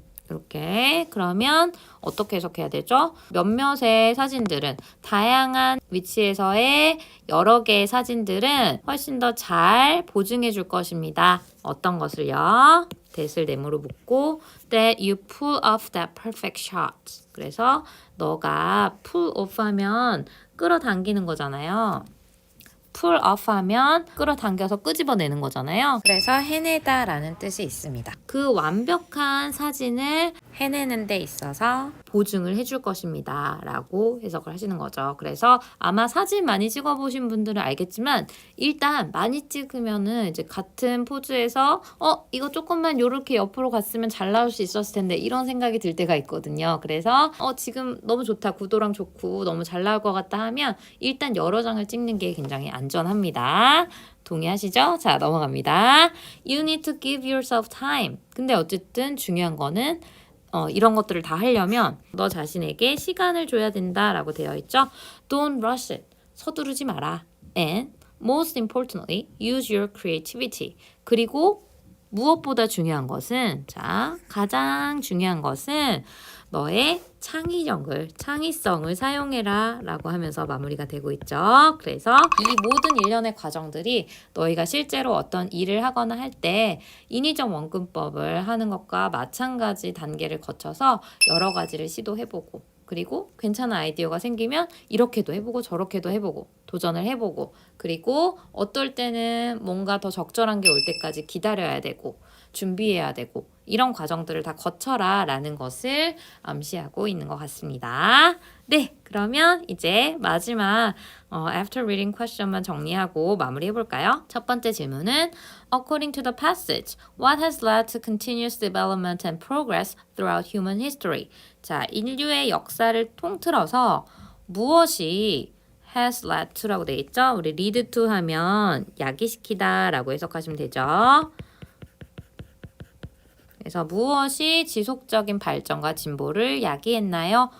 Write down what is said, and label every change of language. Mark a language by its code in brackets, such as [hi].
[ko] 이렇게 그러면 어떻게 해석해야 되죠? 몇몇의 사진들은 다양한 위치에서의 여러 개의 사진들은 훨씬 더 잘 보증해 줄 것입니다. 어떤 것을요? [en] that을 [ko] 네모로 묶고 [en] that you pull off that perfect shot. [ko] 그래서 너가 pull off 하면 끌어당기는 거잖아요. pull off 하면 끌어당겨서 끄집어내는 거잖아요. 그래서 해내다 라는 뜻이 있습니다. 그 완벽한 사진을 해내는 데 있어서 보증을 해줄 것입니다 라고 해석을 하시는 거죠. 그래서 아마 사진 많이 찍어보신 분들은 알겠지만 일단 많이 찍으면은 이제 같은 포즈에서 이거 조금만 요렇게 옆으로 갔으면 잘 나올 수 있었을 텐데 이런 생각이 들 때가 있거든요. 그래서 지금 너무 좋다, 구도랑 좋고 너무 잘 나올 것 같다 하면 일단 여러 장을 찍는 게 굉장히 안전합니다. 동의하시죠? 자, 넘어갑니다. [en] You need to give yourself time. [ko] 근데 어쨌든 중요한 거는 이런 것들을 다 하려면 너 자신에게 시간을 줘야 된다라고 되어 있죠. [en] Don't rush it. [ko] 서두르지 마라. [en] And most importantly, use your creativity. [ko] 그리고 무엇보다 중요한 것은 가장 중요한 것은 너의 창의성을 사용해라 라고 하면서 마무리가 되고 있죠. 그래서 이 모든 일련의 과정들이 너희가 실제로 어떤 일을 하거나 할 때 인위적 원근법을 하는 것과 마찬가지 단계를 거쳐서 여러 가지를 시도해보고 그리고 괜찮은 아이디어가 생기면 이렇게도 해보고 저렇게도 해보고 도전을 해보고 그리고 어떨 때는 뭔가 더 적절한 게 올 때까지 기다려야 되고 준비해야 되고 이런 과정들을 다 거쳐라 라는 것을 암시하고 있는 것 같습니다. 네, 그러면 이제 마지막 after reading question만 정리하고 마무리해 볼까요? 첫 번째 질문은 [en] According to the passage, what has led to continuous development and progress throughout human history? [ko] 자, 인류의 역사를 통틀어서 무엇이 [en] has led to [ko] 라고 되어 있죠? 우리 lead to 하면 야기시키다 라고 해석하시면 되죠. 그래서 무엇이 지속적인 발전과 진보를 야기했나요?